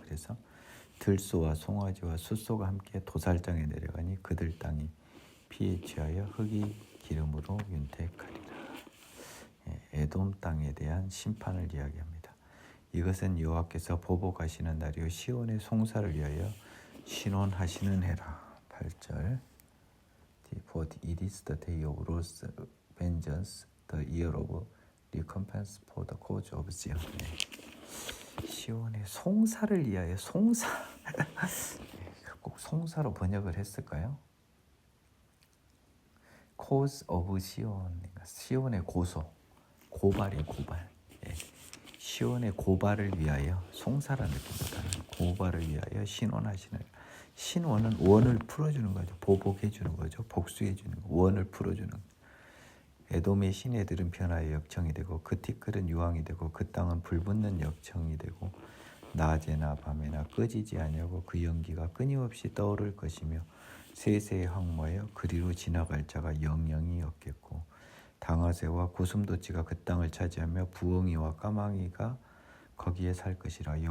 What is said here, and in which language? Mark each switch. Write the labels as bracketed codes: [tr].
[ko] 그래서 들소와 송아지와 숫소가 함께 도살장에 내려가니 그들 땅이 피에 취하여 흙이 기름으로 윤택하리라. 에돔 땅에 대한 심판을 이야기합니다. 이것은 여호와께서 보복하시는 날이요 시온의 송사를 위하여 신원하시는 해라. 8절. [en] For it is the day of Lord's vengeance, the year of recompense for the cause of Zion. [ko] 시온의 송사를 위하여 송사 꼭 송사로 번역을 했을까요? [en] Cause of Zion, [ko] 시온의 고발이에요. 고발. 시온의 고발을 위하여 송사라는 느낌보다는 고발을 위하여 신원하시는. 신원은 원을 풀어주는 거죠. 보복해주는 거죠. 복수해주는 거. 원을 풀어주는 거. 에돔의 시내들은 변화의 역청이 되고 그 티끌은 유황이 되고 그 땅은 불붙는 역청이 되고 낮에나 밤에나 꺼지지 아니하고 그 연기가 끊임없이 떠오를 것이며 세세의 황무하여 그리로 지나갈 자가 영영이 없겠고 당아새와 고슴도치가 그 땅을 차지하며 부엉이와 까마귀가 거기에 살 것이라.